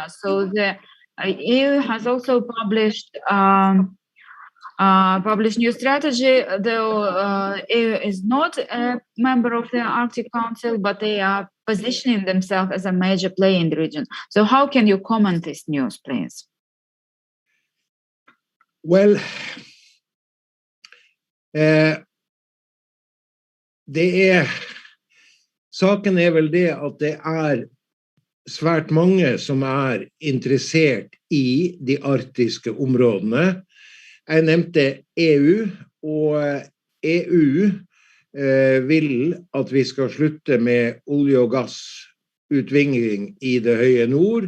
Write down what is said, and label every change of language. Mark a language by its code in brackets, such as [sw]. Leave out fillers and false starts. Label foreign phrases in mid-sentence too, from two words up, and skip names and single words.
[en] So the EU has also published new strategy, though EU is not a member of the Arctic Council, but they are positioning themselves as a major player in the region. So how can you comment this news, please? Well, [no] saken vel det at det svært mange som interessert I de arktiske områdene. Jeg nevnte EU, og EU vil at vi skal slutte med olje og gass utvikling i det høye nord.